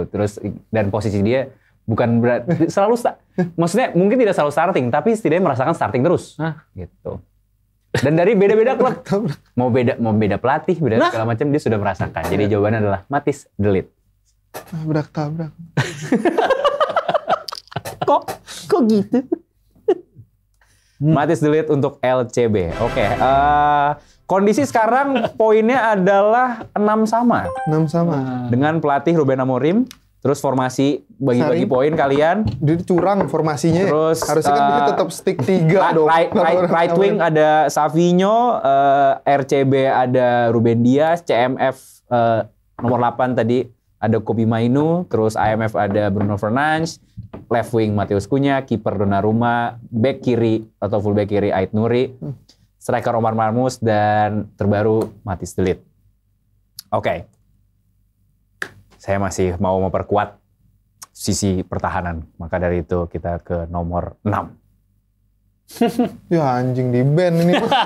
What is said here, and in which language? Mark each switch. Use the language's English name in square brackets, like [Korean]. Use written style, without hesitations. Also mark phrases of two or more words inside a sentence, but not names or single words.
[Indonesian] Terus dan posisi dia bukan selalu maksudnya mungkin tidak selalu starting, tapi setidaknya merasakan starting terus. Gitu. Dan dari beda-beda klub, mau beda pelatih, beda segala macam dia sudah merasakan. Jadi jawabannya adalah Matthijs de Ligt. Tabrak. Kok gitu? Matthijs de Ligt untuk LCB. Oke. Kondisi sekarang poinnya adalah 6 sama. Dengan pelatih Ruben Amorim. Terus formasi bagi-bagi poin kalian. Dia curang formasinya. Terus harusnya kan dia tetap stick 3 dong. [English] Right wing [Indonesian] ada Savinho, RCB ada Ruben Dias, CMF nomor 8 tadi ada Kobbie Mainoo, terus IMF ada Bruno Fernandes, [English] left wing [Indonesian] Matheus Cunha, kiper Donnarumma, back kiri atau [English] full back [Indonesian] kiri Ait Nouri, striker Omar Marmoush, dan terbaru Matthijs de Ligt. Oke. Saya masih mau memperkuat sisi pertahanan. Maka dari itu kita ke nomor 6. Ya anjing di band ini.